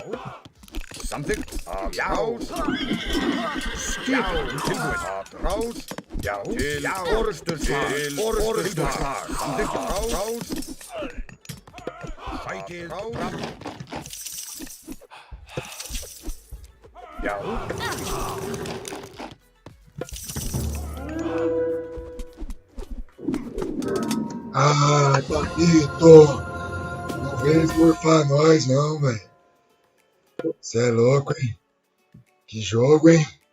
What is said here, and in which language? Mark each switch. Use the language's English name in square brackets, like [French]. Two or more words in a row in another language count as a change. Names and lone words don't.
[Icelandic] Samþykkt. Að rás. Skipan. Tilbúin. Að rás. Já. Til orustuslag. Til orustuslag. Samþykkt. Að rás. Sækið fram. Já. [Portuguese] Ai, Paquito! Não vem furfar nós não, velho. Cê é louco, hein? Que jogo, hein?